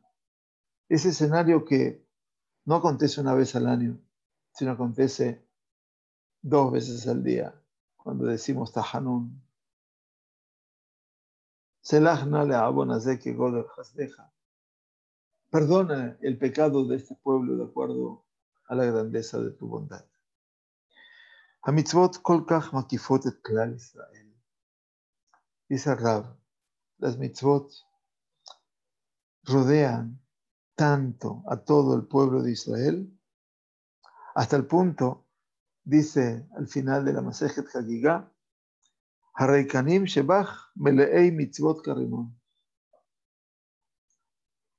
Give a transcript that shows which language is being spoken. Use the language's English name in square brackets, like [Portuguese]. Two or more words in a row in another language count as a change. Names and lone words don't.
[Spanish] Ese escenario que no acontece una vez al año, sino acontece 2 veces al día, cuando decimos Tahanun. [Hebrew] סלח נא לעוון הזה כגודל חסדך. [Spanish] Perdona el pecado de este pueblo de acuerdo a la grandeza de tu bondad. [Hebrew] המצוות כל כך מקיפות את כלל ישראל. [Spanish] Dice Rab, las mitzvot rodean tanto a todo el pueblo de Israel, hasta el punto, dice al final de la Masejet Hagigah, [Hebrew] הריקנים שבך מלאים מצוות כרימון.